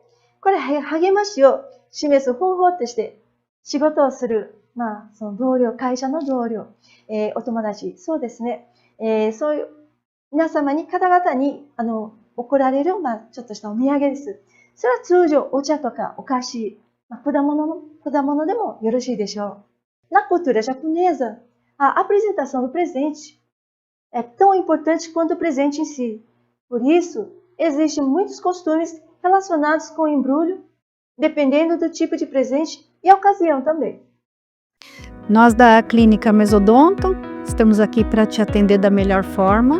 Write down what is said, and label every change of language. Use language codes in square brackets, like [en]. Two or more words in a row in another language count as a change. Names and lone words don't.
[ja] これ励ましを示す方法として仕事をする、その同僚、会社の同僚、お友達、そうですね。そういう皆様に方々に贈られる、ちょっとしたお土産です。それは通常お茶とかお菓子、果物でもよろしいでしょう。 [pt] Na cultura japonesa, a apresentação do presente é tão importante quanto o presente em si. Por isso, existem muitos costumes relacionados com o embrulho, dependendo do tipo de presente e a ocasião também. Nós da Clínica Mesodonto estamos aqui para te atender da melhor forma.